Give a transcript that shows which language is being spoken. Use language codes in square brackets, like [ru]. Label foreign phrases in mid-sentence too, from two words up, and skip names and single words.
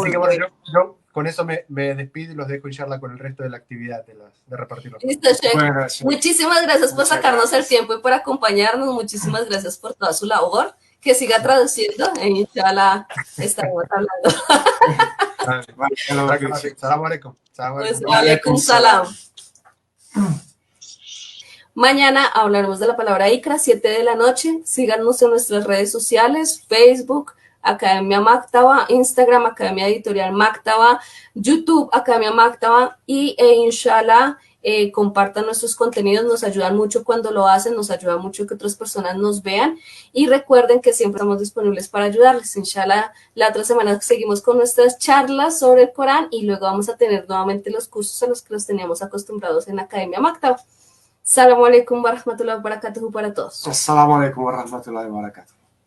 [es] Así que bueno, yo con eso me despido y los dejo inshallah con el resto de la actividad de repartir los. Listo, Sheikh. Bueno, muchísimas gracias por sacarnos el tiempo y por acompañarnos. Muchísimas gracias por toda su labor. Que siga traduciendo e inshallah estaremos hablando. [ar] سلام عليكم. عليكم السلام. [es] Mañana hablaremos de la palabra Ikra, 7 de la noche. Síganos en nuestras redes sociales, Facebook, Academia Maktaba, Instagram, Academia Editorial Maktaba, YouTube, Academia Maktaba y inshallah compartan nuestros contenidos, nos ayudan mucho cuando lo hacen, nos ayuda mucho que otras personas nos vean y recuerden que siempre estamos disponibles para ayudarles. Inshallah, la otra semana seguimos con nuestras charlas sobre el Corán y luego vamos a tener nuevamente los cursos a los que los teníamos acostumbrados en Academia Maktaba. [ar] السلام عليكم ورحمة الله وبركاته [es] para todos. [ar] السلام عليكم ورحمة الله وبركاته.